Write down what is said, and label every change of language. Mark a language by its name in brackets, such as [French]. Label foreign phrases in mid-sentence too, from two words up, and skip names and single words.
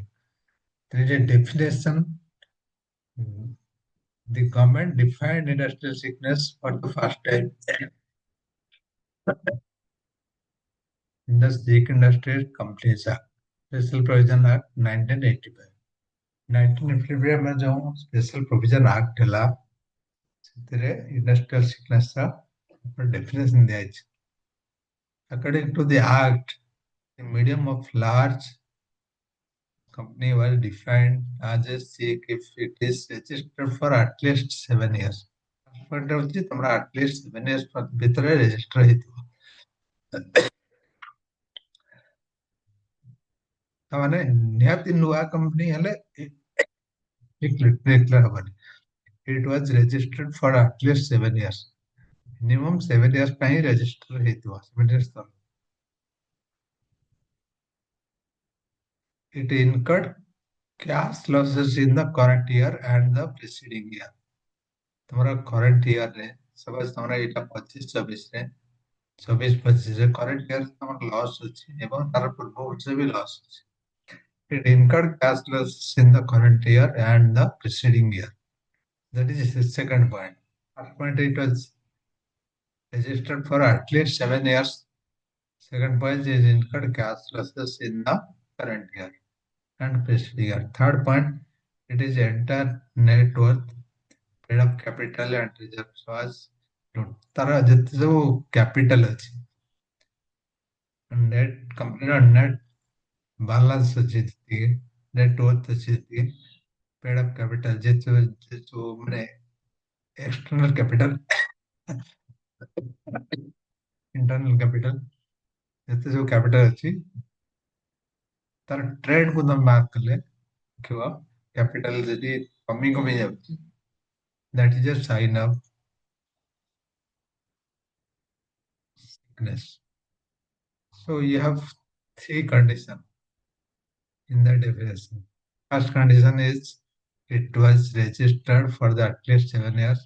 [English] There is a definition. The government defined industrial sickness for the first time in the Sick Industry Companies Act, Special Provision Act 1985. [Hindi] 1985 में जो [English] special provision act [Odia] ହେଲା ସେଥିରେ [English] industrial sickness [Odia] ର definition ଦିଆଯାଇଛି. [English] According to the act, the medium of large company was defined as a sick if it is registered for at least 7 years. [Odia] Point ହଉଛି ତମର [English] at least 7 years [Odia] ଭିତରେ register ହେଇଥିବ. ତାମାନେ ନିହାତି ନୂଆ company ହେଲେ declare ହବନି. [English] It was registered for at least 7 years. Minimum 7 years [Odia] ପାଇଁ register ହେଇଥିବ. [English] 7 years [Odia] ତଳେ. [English] It incurred cash losses in the current year and the preceding year. [Odia] ତମର [English] current year [Odia] ରେ suppose ତମର ଏଇଟା 25-26 ରେ 24-25 ରେ [English] current year [Odia] ତମର loss ଅଛି ଏବଂ ତାର ପୂର୍ବ ବର୍ଷ ବି loss ଅଛି. [English] It incurred cash losses in the current year and the preceding year. That is the second point. First point, it was registered for at least 7 years. Second point is incurred cash losses in the current year and preceding year. Third point, it is entire net worth, paid up capital and reserves was [Odia] ତାର ଯେତେ ସବୁ [English] capital ଅଛି net company ର net balance [Odia] ଅଛି ଯେତିକି [English] net worth [Odia] ଅଛି ଯେତିକି [English] paid up capital [Odia] ଯେତେ ସବୁ ମାନେ [English] external capital internal capital [Odia] ଯେତେ ସବୁ [English] capital [Odia] ଅଛି ତାର [English] trend [Odia] କୁ ତମେ [English] mark [Odia] କଲେ ଦେଖିବ [English] capital [Odia] ଯଦି କମି ଯାଉଛି [English] that is a sign of sickness. So you have three conditions in the definition. First condition is it was registered for the at least 7 years.